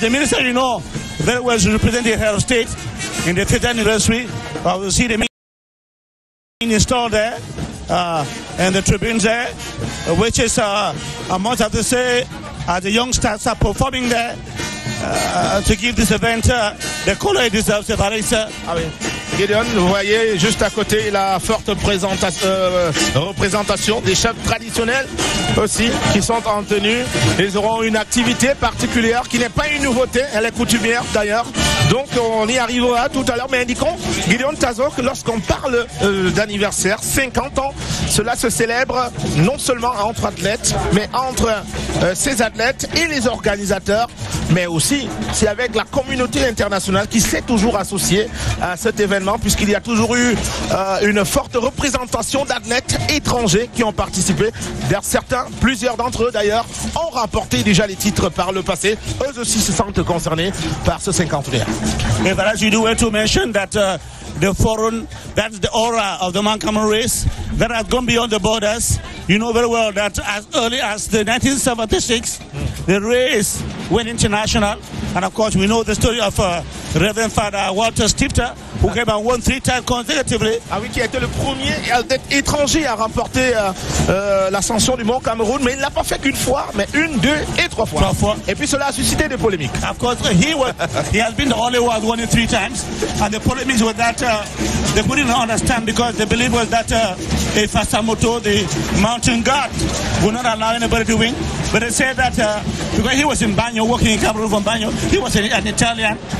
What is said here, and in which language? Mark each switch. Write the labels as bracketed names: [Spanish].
[English] The minister, you know very well, is representing the head of state in the 5th anniversary. We'll see the installed there and the tribunes there, which is I must have to say the youngsters are performing there to give this event the color it deserves. [French] Gideon, vous voyez juste à côté la forte représentation des chefs traditionnels aussi qui sont en tenue. Ils auront une activité particulière qui n'est pas une nouveauté, elle est coutumière d'ailleurs. Donc on y arrivera tout à l'heure, mais indiquons, Gideon Tazo, que lorsqu'on parle d'anniversaire, 50 ans, cela se célèbre non seulement entre athlètes, mais entre ces athlètes et les organisateurs, mais aussi c'est avec la communauté internationale qui s'est toujours associée à cet événement, puisqu'il y a toujours eu une forte représentation d'athlètes étrangers qui ont participé. Certains, plusieurs d'entre eux d'ailleurs, ont remporté déjà les titres par le passé. Eux aussi se sentent concernés par ce cinquantenaire. [English] But as you do want to mention that the forum, that's the aura of the Mount Cameroon race that has gone beyond the borders. You know very well that as early as the 1976, the race went international. And of course, we know the story of Reverend Father Walter Stifter, who came and won 3 times consecutively. [French] Ah oui, qui a été le premier athlète étranger à remporter l'ascension du Mont Cameroon, mais il ne l'a pas fait qu'une fois, mais 1, 2 et 3 fois. 3 fois. Et puis cela a suscité des polémiques. [English] Of course, he has been the only one who won it 3 times, and the polemics were that they couldn't understand because the belief was that if Asamoto, the mountain god, would not allow anybody to win. But they said that because he was in Bagno, working in Cameroon from Bagno, he was an Italian.